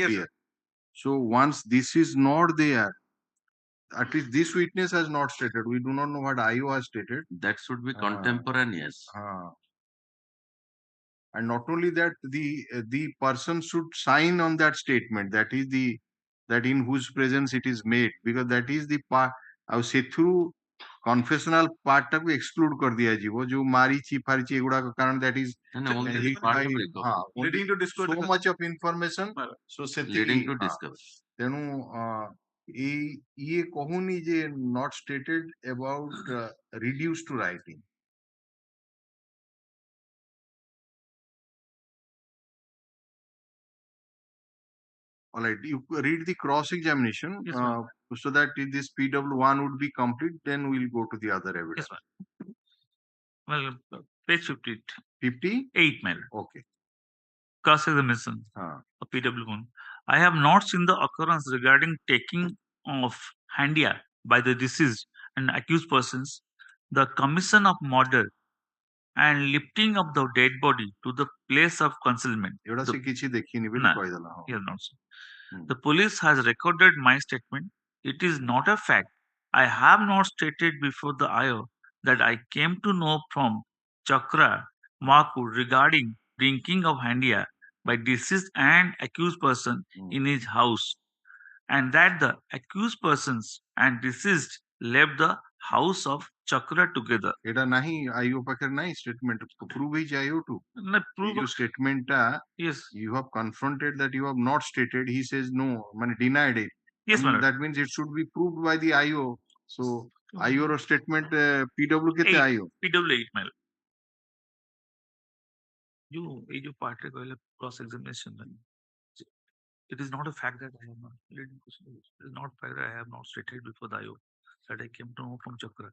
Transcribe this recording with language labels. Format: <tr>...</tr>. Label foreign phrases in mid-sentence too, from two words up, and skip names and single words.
<en>clear so once this is not there at least this witness has not stated we do not know what IO has stated that should be contemporaneous and not only that the person should sign on that statement that is the that in whose presence it is made because that is the part</en> <or>ଆଉ ସେଥିରୁ confessional part ଟାକୁ exclude କରିଦିଆଯିବ ଯୋଉ ମାରିଛି ଫାରିଛି ଏଗୁଡାକ</or> <en>କାରଣ that is leading to discovery so much of information so leading to</en> <or>ସେତିକି</or> <en>discovery</en> <or>ତେଣୁ ଇଏ କହୁନି ଯେ</or> <en>not stated about reduced to writing all right you read the cross examination Yes, so that this PW1 would be complete then we'll go to the other evidence yes, well page 58 ma'am. Okay. Cross examination of PW1 I have not seen the occurrence regarding taking of handia by the deceased and accused persons the commission of murder and lifting of the dead body to the place of concealment</en> <or>ଏଗୁଡା ସେ କିଛି ଦେଖିନି ବୋଲି ନା, କହିଦେଲା</or> <en>he has not seen. The police has recorded my statement. It is not a fact. I have not stated before the IO that I came to know from Chakra Maku regarding drinking of handia by deceased and accused person in his house, and that the accused persons and deceased left the house of Chakra together.</en> <or>ଏଟା ନାହିଁ IO ପାଖରେ ନାହିଁ</or> <en>statement prove</en> <or>ହେଇଛି IO to Na, prove ଯୋଉ statement ଟା</or> <en>yes, you have confronted that you have not stated he says no ମାନେ denied it yes, madam. that means it should be proved by the IO so IO ର statement PW କେତେ IO PW8 madam.</en> <or>ଏଇ ଯେ part ରେ କହିଲେ</or> <en>cross examination it is not a fact that I have not it is not fact that I have not stated before the IO that I came to know from Chakra.</en>